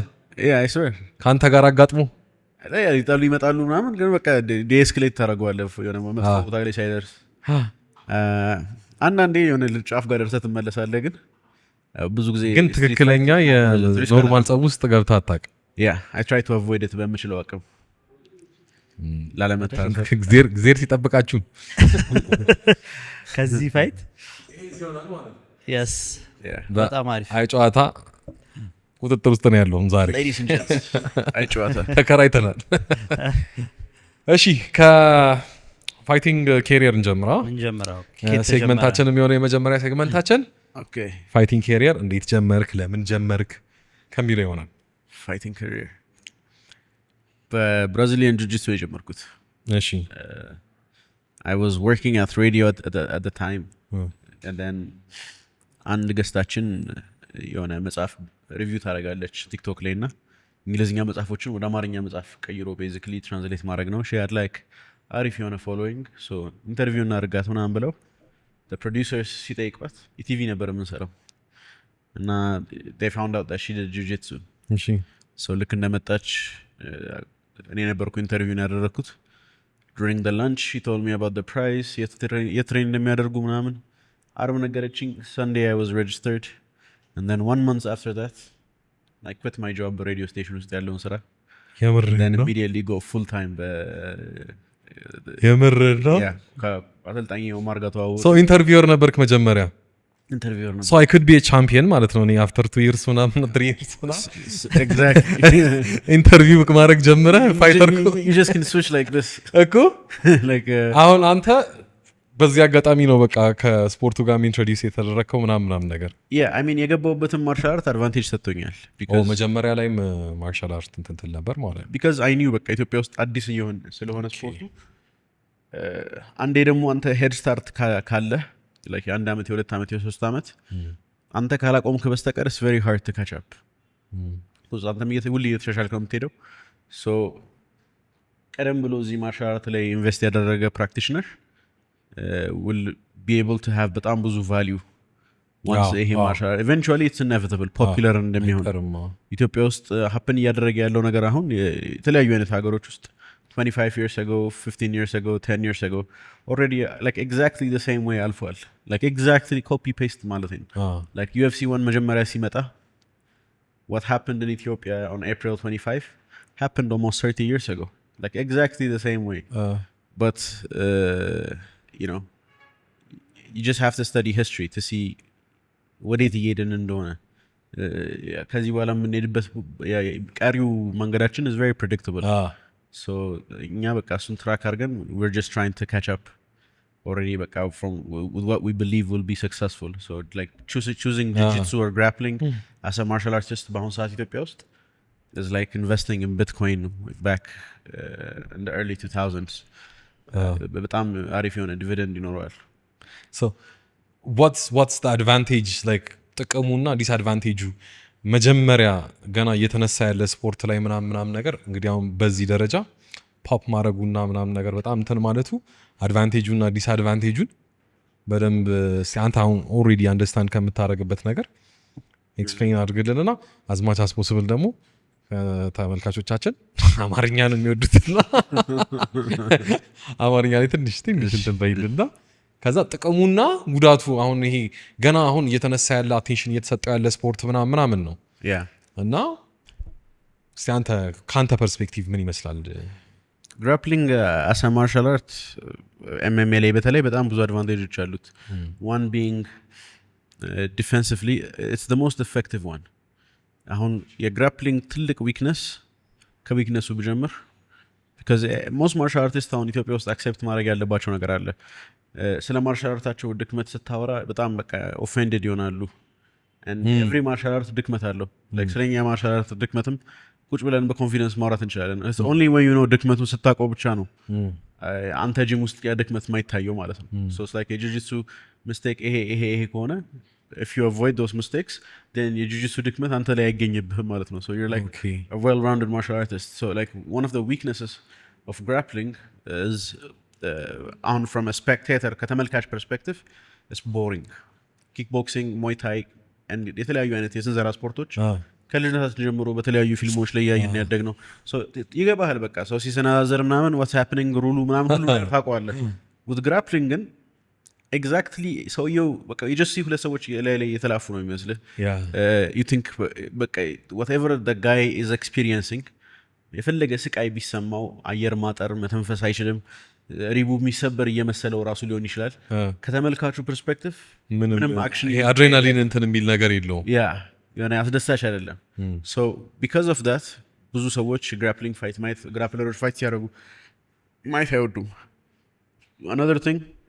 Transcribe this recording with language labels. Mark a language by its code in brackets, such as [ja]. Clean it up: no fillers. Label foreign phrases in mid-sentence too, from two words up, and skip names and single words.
[en] I swear [am] ከአንተ ጋር አጋጥሞ ይጣሉ ይመጣሉ ምናምን፣ ግን በቃ ዴስክሌት ታደርገዋለህ የሆነ መጥፎ ቦታ ላይ ሳይደርስ። አንዳንዴ የሆነ ጫፍ ጋር ደርሰህ ትመለሳለህ። ግን ብዙ ጊዜ ግን ትክክለኛ የኖርማል ጸብ ውስጥ ገብተህ አታውቅም። [en] I try to avoid it [am] በምችለው አቅም ላለመታሰር። እግዚአብሔር ሲጠብቃችሁ ከዚህ ፋይት yes በጣም አሪፍ አይጨዋታ ቁጥጥር ውስጥ ነው ያለው ዛሬ። [en] ladies and gents አይጨዋታ [am] ተከራይተናል። እሺ ከፋይቲንግ ኬሪየር እንጀምራው። ሴግመንታችን የሚሆነው የመጀመሪያ ሴግመንታችን [en] fighting career [am] እንዴት ጀመርክ፣ ለምን ጀመርክ ከሚለው ይሆናል። [en] fighting career [am] በብራዚሊያን ጂጂትሱ የጀመርኩት። እሺ [en] I was working at radio at the time and then [am] አንድ ገስታችን የሆነ መጽሐፍ ሪቪው ታደርጋለች ቲክቶክ ላይ እና እንግሊዝኛ መጽሐፎችን ወደ አማርኛ መጽሐፍ ቀይሮ [en] basically translate [am] ማድረግ ነው። ሺ [en] had like [am] አሪፍ የሆነ [en] following so interview [am] እናድርጋት ምናምን ብለው ፕሮዲውሰርስ ሲጠይቋት ኢቲቪ ነበር የምንሰራው እና [en] they found out that she did jiu-jitsu። [am] እሺ [en] ሶ [am] ልክ እንደመጣች እኔ ነበርኩ ኢንተርቪውን ያደረግኩት። [en] during the lunch she told me about the price [am] የትሬን እንደሚያደርጉ ምናምን አርብ ነገረችኝ። [en] Sunday I was registered and then 1 month after that I quit my job [am] በሬዲዮ ስቴሽን ውስጥ ያለውን ስራ። [en] then immediately go full time [am] የምር ነው። ከአሰልጣኝ ኦማር ጋር ተዋወቅኩ። ሶ ኢንተርቪወር ነበርክ መጀመሪያ? ኢንተርቪወር ነበር። ሶ [en] I could be a champion [am] ማለት ነው። እኔ [en] after 2 years ምናምን 3 years ምናምን exactly [am] ኢንተርቪው ማድረግ ጀምረህ ፋይተር [en] you just can switch like this [am] እኮ [en] like [am] አሁን አንተ በዚህ አጋጣሚ ነው በቃ ከስፖርቱ ጋር ኢንትሮዲዩስ የተደረከው ምናምን ነገር። [en] I mean [am] የገባሁበትን [en] martial art advantage [am] ሰጥቶኛል። መጀመሪያ ላይም [en] martial art [am] እንትን ነበር ማለት ነው። [en] because I knew [am] በቃ ኢትዮጵያ ውስጥ አዲስ ስለሆነ ስፖርቱ አንዴ ደግሞ አንተ ሄድ ስታርት ካለ like የ1 ዓመት የ2 ዓመት የ3 ዓመት አንተ ካላቆምክ በስተቀር [en] it's very hard to catch up because [am] አንተም ሁሌ እየተሻሻልክ ነው የምትሄደው። so ቀደም ብሎ እዚህ [en] martial art [am] ላይ ኢንቨስት ያደረገ ፕራክቲሽነር [en] will be able to have [am] በጣም ብዙ value once ይሄ ማርሻል [en] eventually it's inevitable popular [am] እንደሚሆን። ኢትዮጵያ ውስጥ happen እያደረገ ያለው ነገር አሁን የተለያዩ አይነት ሀገሮች ውስጥ [en] 25 years ago 15 years ago 10 years ago already like exactly the same way አልፏል። like exactly copy paste [am] ማለት ነው። [en] like UFC 1 [am] መጀመሪያ ሲመጣ [en] what happened in Ethiopia on April 25 happened almost 30 years ago like exactly the same way but you know you just have to study history to see [am] ወዴት እየሄድን እንደሆነ። ከዚህ በኋላ የምንሄድበት ቀሪው መንገዳችን [en] is very predictable so [am] እኛ በቃ እሱን ትራክ አድርገን [en] we're just trying to catch up already በቃ from with what we believe will be successful. So like choosing jiu-jitsu or grappling as a martial artist [am] በአሁኑ ሰዓት ኢትዮጵያ ውስጥ [en] is like investing in Bitcoin back in the early 2000s. [am] በጣም አሪፍ የሆነ ዲቪደንድ ይኖረዋል። [en] So what's the advantage like [am] ጥቅሙና ዲስአድቫንቴጁ መጀመሪያ ገና እየተነሳ ያለ ስፖርት ላይ ምናምን ነገር እንግዲህ አሁን በዚህ ደረጃ ፖፕ ማድረጉና ምናምን ነገር በጣም እንትን ማለቱ አድቫንቴጁና ዲስአድቫንቴጁን በደንብ አንተ አሁን [en] already understand [am] ከምታደርግበት ነገር ኤክስፕሌን አድርግልንና [en] as much as possible [am] ደግሞ ተመልካቾቻችን አማርኛን የሚወዱትና አማርኛ ላይ ትንሽ እንትን በይልና ከዛ ጥቅሙና ጉዳቱ አሁን ይሄ ገና አሁን እየተነሳ ያለ አቴንሽን እየተሰጠው ያለ ስፖርት ምናምን ነው እና እስቲ አንተ ካንተ ፐርስፔክቲቭ ምን ይመስላል? [en] ግራፕሊንግ as a martial art MMA [am] ላይ በተለይ በጣም ብዙ አድቫንቴጆች አሉት። [en] one being defensively it's the most effective one. [am] አሁን የግራፕሊንግ ትልቅ ዊክነስ ከዊክነሱ ብጀምር [en] because most martial artists [am] አሁን ኢትዮጵያ ውስጥ አክሴፕት ማድረግ ያለባቸው ነገር አለ። ስለ ማርሻል አርታቸው ድክመት ስታወራ በጣም በቃ ኦፌንድድ ይሆናሉ [en] and every martial art [am] ድክመት አለው like ስለኛ [en] martial art [am] ድክመትም ቁጭ ብለን በኮንፊደንስ ማውራት እንችላለን። [en] it's only when you know [am] ድክመቱን ስታውቀው ብቻ ነው አንተ ጂም ውስጥ ያ ድክመት ማይታየው ማለት ነው። [en] so it's like [am] የጂጂትሱ mistake ይሄ ከሆነ [en] if you avoid those mistakes then [am] የጂጂትሱ ድክመት አንተ ላይ አይገኝብህም ማለት ነው። [en] so you're like a well-rounded martial artist. so like one of the weaknesses of grappling is on from a spectator ከተመልካች perspective it's boring. kickboxing, muay thai and [am] የተለያዩ አይነት የስንዘራ ስፖርቶች ከልጅነታችን ጀምሮ በተለያዩ ፊልሞች ላይ ያየን ያደግ ነው። so ይገባሃል በቃ ሰው ሲሰናዘር ምናምን [en] what's happening [am] ሩሉ ምናምን ሁሉ ነገር ታውቀዋለህ። [en] with grappling [am] ግን exactly ሰውየው በቃ [en] you just see [am] ሁለት ሰዎች ላይ የተላፉ ነው የሚመስልህ። [en] you think [am] በቃ [en] whatever the guy is experiencing [am] የፈለገ ስቃይ ቢሰማው አየር ማጠር መተንፈስ አይችልም ሪቡ የሚሰበር እየመሰለው ራሱ ሊሆን ይችላል። ከተመልካቹ ፐርስፔክቲቭ ምንም አክሽን ይሄ አድሬናሊን እንትን የሚል ነገር የለውም። የሆነ አስደሳች አይደለም። [en] so because of that [am] ብዙ ሰዎች [en] grappling fight [am] ማየት ግራፕለሮች ፋይት ሲያደርጉ ማየት አይወዱም። [en] another thing